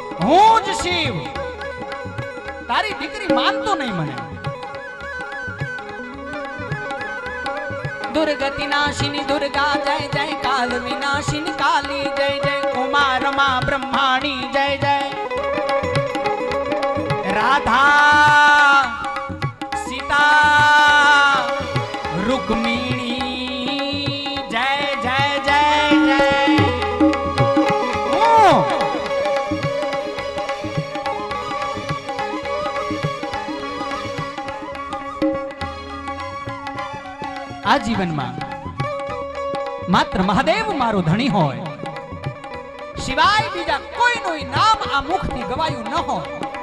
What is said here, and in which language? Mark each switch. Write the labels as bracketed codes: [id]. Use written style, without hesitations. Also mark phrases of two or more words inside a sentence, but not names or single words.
[gu] હું જ શિવ. તારી દીકરી માનતો નહીં મને. [sa] दुर्गति नाशिनी दुर्गा जय जय काल विनाशिनी काली जय जय उमा रमा ब्रह्माणी जय जय राधा सीता रुक्मिणी जय जय जय जय. [gu] આ જીવનમાં માત્ર મહાદેવ મારો ધણી હોય, સિવાય બીજા કોઈનું નામ આ મુખથી ગવાયું ન હોય.